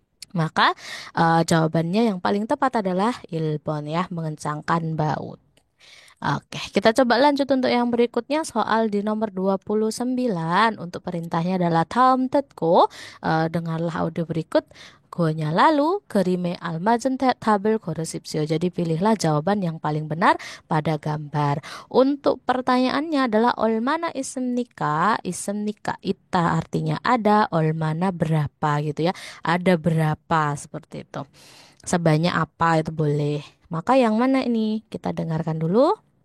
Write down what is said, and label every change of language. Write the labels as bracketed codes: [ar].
[id] Maka jawabannya yang paling tepat adalah ilbon ya, mengencangkan baut. Oke, kita coba lanjut untuk yang berikutnya soal di nomor 29. Untuk perintahnya adalah [ko] 다음 듣고 [id] dengarlah audio berikut. Gonya lalu [ko] 그림의 알맞은 답을 고르십시오. [id] Jadi pilihlah jawaban yang paling benar pada gambar. Untuk pertanyaannya adalah [ko] 얼마나 있습니까? 있습니까? [id] Ita artinya ada, [ko] 얼마나 [id] berapa gitu ya. Ada berapa seperti itu. Sebanyak apa itu boleh. Maka yang mana ini? Kita dengarkan dulu.